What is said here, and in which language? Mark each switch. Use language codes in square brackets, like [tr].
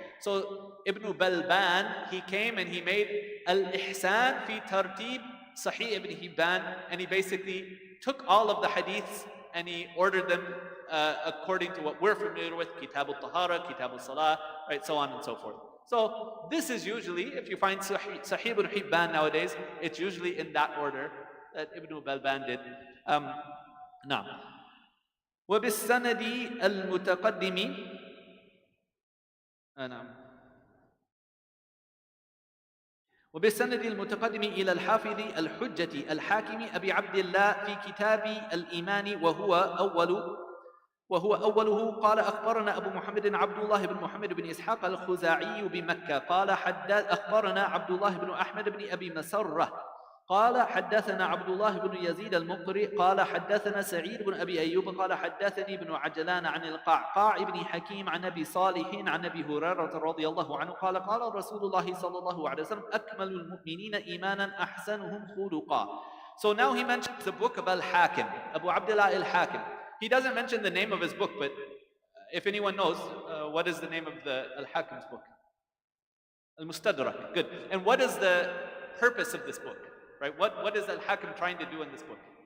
[en] So Ibn Balban, he came and he made Al-Ihsan fi Tartib Sahih Ibn Hibban, and he basically took all of the hadiths and he ordered them according to what we're familiar with, Kitab al-Tahara, Kitab al-Salah, right, so on and so forth. So this is usually, if you find Sahih Ibn Hibban nowadays, it's usually in that order that Ibn Balban did. [ar] Now, وبالسند المتقدم وبالسند المتقدم إلى الحافظ الحجة الحاكم أبي عبد الله في كتاب الإيمان وهو أوله قال أخبرنا أبو محمد عبد الله بن محمد بن إسحاق الخزاعي بمكة قال أخبرنا عبد الله بن أحمد بن أبي مسرة قال حدثنا عبد الله بن يزيد المقري قال حدثنا سعيد بن أبي أيوب قال حدثني ابن عجلان عن القعقاع بن حكيم عن أبي صالح عن أبي هريرة رضي الله عنه قال قال رسول الله صلى الله عليه وسلم أكمل المؤمنين إيمانا أحسنهم خلقا. [en] So now he mentions the book of Al-Hakim, Abu Abdullah Al-Hakim. He doesn't mention the name of his book, but if anyone knows, what is the name of the Al-Hakim's book? Al-Mustadrak. Good. And what is the purpose of this book? Right? What is Al-Hakim trying to do in this book?